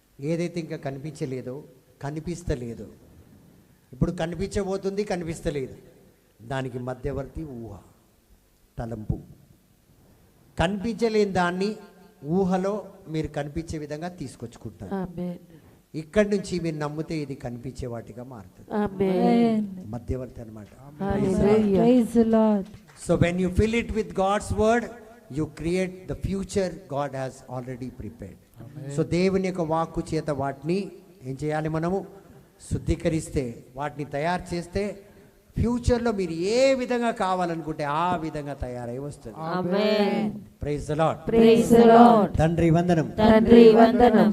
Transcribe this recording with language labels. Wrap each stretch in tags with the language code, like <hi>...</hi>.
<te>ఏదైతే ఇంకా కనిపించలేదో, కనిపిస్తలేదో, ఇప్పుడు కనిపించబోతుంది, కనిపిస్తలేదు, దానికి మధ్యవర్తి ఊహ, తలంపు. కనిపించలేని దాన్ని ఊహలో మీరు కనిపించే విధంగా తీసుకొచ్చుకుంటారు. ఆమేన్. ఇక్కడి నుంచి మీరు నమ్మితే ఇది కనిపించే వాటిగా మారుతుంది. ఆమేన్. మధ్యవర్తి అన్నమాట. హల్లెలూయా.</te> <en>Praise the Lord. So when you fill it with God's word, you create the future God has already prepared.</en> <te>So దేవుని యొక్క వాక్కు చేత వాటిని ఏం చేయాలి, మనము శుద్ధీకరిస్తే, వాటిని తయారు చేస్తే ఫ్యూచర్లో మీరు ఏ విధంగా కావాలనుకుంటే ఆ విధంగా తయారై వస్తుంది. ఆమేన్.</te> <en>Praise the Lord. Praise the Lord.</en> <te>తండ్రి వందనం. తండ్రి వందనం.</te>